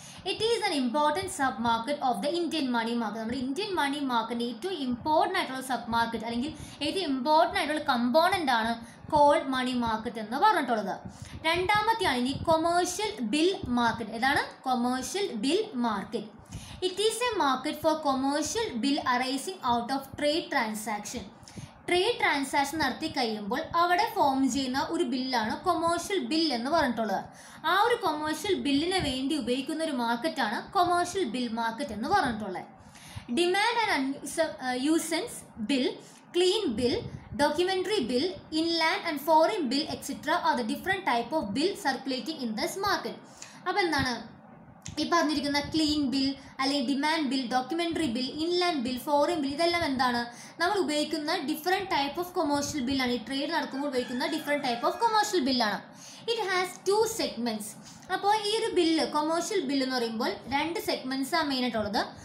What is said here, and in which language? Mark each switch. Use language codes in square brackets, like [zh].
[en] It is an important sub market of the Indian money market. [ml] നമ്മുടെ Indian money മാർക്കറ്റിൻ്റെ ഏറ്റവും important ആയിട്ടുള്ള sub market അല്ലെങ്കിൽ ഏറ്റവും ഇമ്പോർട്ടൻ്റ് ആയിട്ടുള്ള കമ്പോണൻ്റ് ആണ് കോൾ മണി മാർക്കറ്റ് എന്ന് പറഞ്ഞിട്ടുള്ളത്. രണ്ടാമത്തെയാണ് ഇനി കൊമേഴ്ഷ്യൽ ബിൽ മാർക്കറ്റ്. ഏതാണ് commercial bill market? [en] It is a market for commercial bill arising out of trade transaction. [ml] Trade transaction നടത്തി കഴിയുമ്പോൾ അവിടെ ഫോം ചെയ്യുന്ന ഒരു ബില്ലാണ് കൊമേഴ്ഷ്യൽ ബിൽ എന്ന് പറഞ്ഞിട്ടുള്ളത്. ആ ഒരു കൊമേഴ്ഷ്യൽ ബില്ലിന് വേണ്ടി ഉപയോഗിക്കുന്ന ഒരു മാർക്കറ്റാണ് കൊമേഴ്ഷ്യൽ ബിൽ മാർക്കറ്റ് എന്ന് പറഞ്ഞിട്ടുള്ളത്. [en] Demand and usance bill clean bill, documentary bill, inland and foreign bill, etc. are the different type of bill circulating in this market. [ml] അപ്പോൾ എന്താണ് ഈ പറഞ്ഞിരിക്കുന്ന ക്ലീൻ ബിൽ അല്ലെങ്കിൽ demand bill, documentary bill, inland bill, foreign bill, ഇതെല്ലാം എന്താണ് നമ്മൾ ഉപയോഗിക്കുന്ന different type of commercial ബില്ലാണ്. ഈ ട്രേഡ് നടക്കുമ്പോൾ ഉപയോഗിക്കുന്ന ഡിഫറെൻറ്റ് ടൈപ്പ് ഓഫ് കൊമേഴ്ഷ്യൽ ബില്ലാണ്. [en] It has 2 segments. [ml] അപ്പോൾ ഈ ഒരു ബില്ല് കൊമേഴ്ഷ്യൽ ബില്ല് എന്ന് പറയുമ്പോൾ 2 segments മെയിനായിട്ടുള്ളത്.